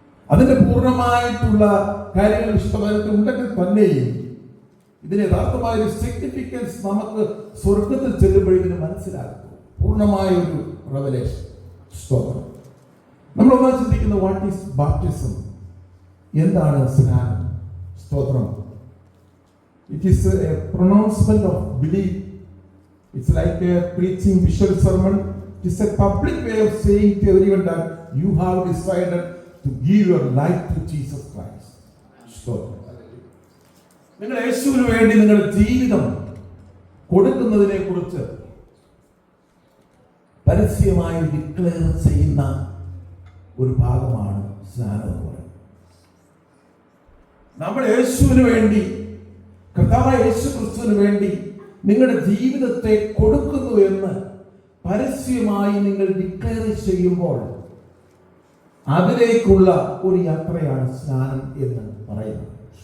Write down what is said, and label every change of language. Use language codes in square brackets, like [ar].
[ml] അതിന്റെ പൂർണ്ണമായിട്ടുള്ള കാര്യങ്ങൾ വിശുദ്ധമായിട്ട് ഉണ്ടെങ്കിൽ തന്നെയും ഇതിന് യഥാർത്ഥമായ ഒരു സിഗ്നിഫിക്കൻസ് നമുക്ക് സ്വർഗത്തിൽ ചെല്ലുമ്പോഴേക്കിന് മനസ്സിലാക്കും. പൂർണ്ണമായ ഒരു റെവലേഷൻ. സ്തോത്രം. നമ്മൾ ഒന്നാ ചിന്തിക്കുന്ന [en] what is baptism, [ml] എന്താണ് സ്നാനം? സ്തോത്രം. [en] It is a pronouncement of belief. It's like a preaching visual sermon. It is a public way of saying to everyone that you have decided to give your life to Jesus Christ. [ml] സ്തോത്രം. നിങ്ങൾ യേശുവിന് വേണ്ടി നിങ്ങളുടെ ജീവിതം കൊടുക്കുന്നതിനെ കുറിച്ച് പരസ്യമായി declare ചെയ്യുന്ന ഒരു ഭാഗമാണ് സ്നാനം എന്ന് പറയുന്നത്. നമ്മൾ യേശുവിന് വേണ്ടി, കർത്താവായ യേശു ക്രിസ്തുവിന് വേണ്ടി നിങ്ങളുടെ ജീവിതത്തെ കൊടുക്കുന്നു എന്ന് പരസ്യമായി നിങ്ങൾ ഡിക്ലെയർ ചെയ്യുമ്പോൾ അതിലേക്കുള്ള ഒരു യാത്രയാണ് സ്നാനം എന്ന് പറയുന്നത്.